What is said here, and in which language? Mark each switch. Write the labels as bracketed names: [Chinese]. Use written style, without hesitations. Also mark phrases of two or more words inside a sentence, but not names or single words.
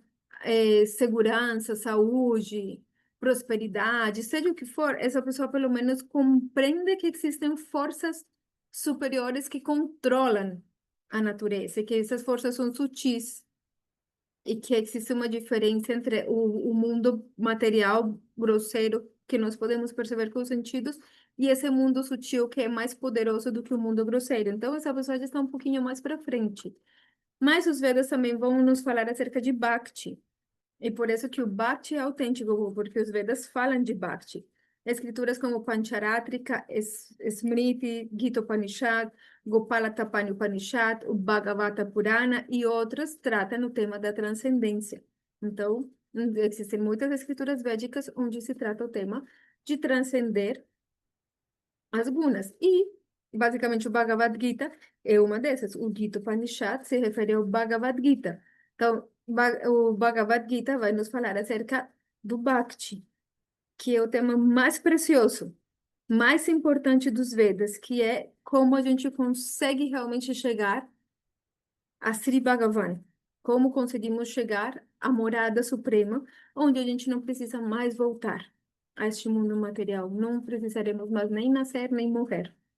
[Portuguese] segurança, saúde, prosperidade, seja o que for, essa pessoa pelo menos compreende que existem forças superiores que controlam a natureza, e que essas forças são sutis e que existe uma diferença entre o mundo material grosseiro que nós podemos perceber com os sentidos e esse mundo sutil que é mais poderoso do que o mundo grosseiro. Então, essa pessoa já está um pouquinho mais para frente. Mas os Vedas também vão nos falar acerca de Bhakti. E por isso que o Bhakti é autêntico, porque os Vedas falam de Bhakti. Escrituras como Pancharatrika, Smriti, Gita Upanishad, Gopala Tapani Upanishad, o Bhagavata Purana e outros tratam o tema da transcendência. Então, existem muitas escrituras védicas onde se trata o tema de transcender as gunas. E, basicamente, o Bhagavad Gita é uma dessas. O Gita Upanishad se refere ao Bhagavad Gita. Então, o Bhagavad Gita vai nos falar acerca do Bhakti, que é o tema mais precioso, mais importante dos Vedas, que é como a gente consegue realmente chegar a Sri Bhagavan, como conseguimos chegar à morada suprema, onde a gente não precisa mais voltar a este mundo material, não precisaremos mais nem nascer nem morrer.